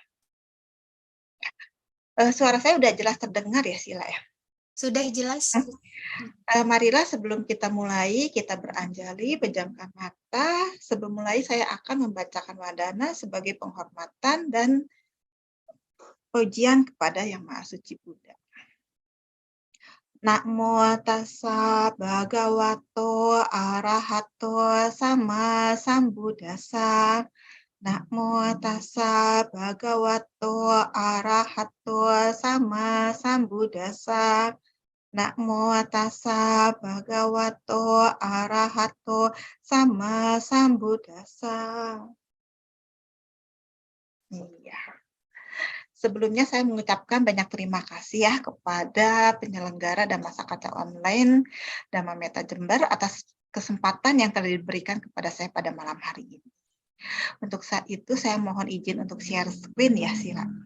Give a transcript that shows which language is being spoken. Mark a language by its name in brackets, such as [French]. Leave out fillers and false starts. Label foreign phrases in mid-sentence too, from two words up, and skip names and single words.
[Indonesian] Suara saya udah jelas terdengar ya Sila ya? Sudah jelas. Marilah sebelum kita mulai, kita beranjali, pejamkan mata. Sebelum mulai saya akan membacakan wadana sebagai penghormatan dan pujian kepada Yang Maha Suci Buddha. [Pali] Namo tassa bhagavato arahato sama sambuddhassa. Namo tassa bhagavato arahato sama sambuddhassa. Namo tassa bhagavato arahato sama sambuddhassa. [Indonesian] Iya. Sebelumnya saya mengucapkan banyak terima kasih ya kepada penyelenggara Dhammasakata Online Dhamma Meta Jember atas kesempatan yang telah diberikan kepada saya pada malam hari ini. Untuk saat itu saya mohon izin untuk [English] share screen [Indonesian] ya Sila.